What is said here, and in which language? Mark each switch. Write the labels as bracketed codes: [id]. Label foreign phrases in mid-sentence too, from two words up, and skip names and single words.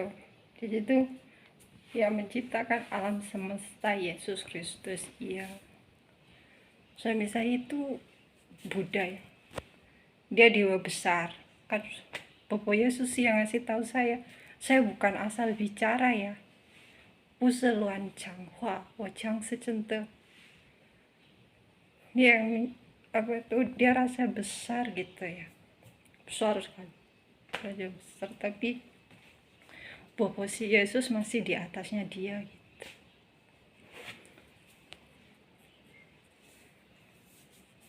[id] Jadi itu yang menciptakan alam semesta Yesus Kristus. Iya, suami saya itu Buddha ya, dia dewa besar kan. Bapak Yesus yang ngasih tahu saya bukan asal bicara ya, [zh] 不是乱讲话，我讲是真的。 [id] Dia yang apa itu, dia rasa besar gitu ya, besar sekali, raja besar, tapi posisi Yesus masih di atasnya dia gitu.